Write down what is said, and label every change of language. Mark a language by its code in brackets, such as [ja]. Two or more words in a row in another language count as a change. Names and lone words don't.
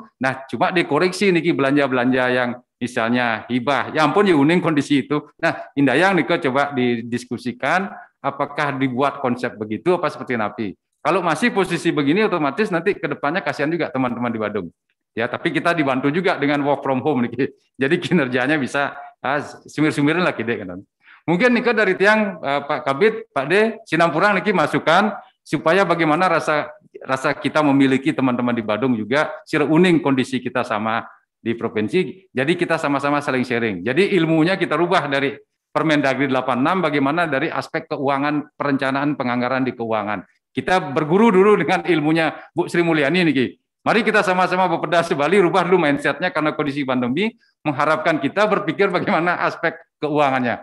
[id] Nah, cuma dikoreksi niki belanja-belanja yang misalnya hibah. Ya ampun, [ban] ya uning [id] kondisi itu. Nah, [ban] Indayang niko [id] coba didiskusikan apakah dibuat konsep begitu apa seperti napi. Kalau masih posisi begini otomatis nanti ke depannya kasihan juga teman-teman di Badung. Ya, tapi kita dibantu juga dengan [en] work from home [id] niki. Jadi kinerjanya bisa sumir-sumirin lagi deh kan. Mungkin niko dari tiang Pak Kabid, Pak D, [ban] Sinampurang niki [id] masukan supaya bagaimana rasa kita memiliki teman-teman di Badung juga [ban] sira uning [id] kondisi kita sama di provinsi. Jadi kita sama-sama saling sharing. Jadi ilmunya kita rubah dari Permendagri 86 bagaimana dari aspek keuangan, perencanaan penganggaran di keuangan. Kita berguru dulu dengan ilmunya Bu Sri Mulyani niki. Mari kita sama-sama Bapeda Bali rubah dulu mindsetnya karena kondisi pandemi mengharapkan kita berpikir bagaimana aspek keuangannya.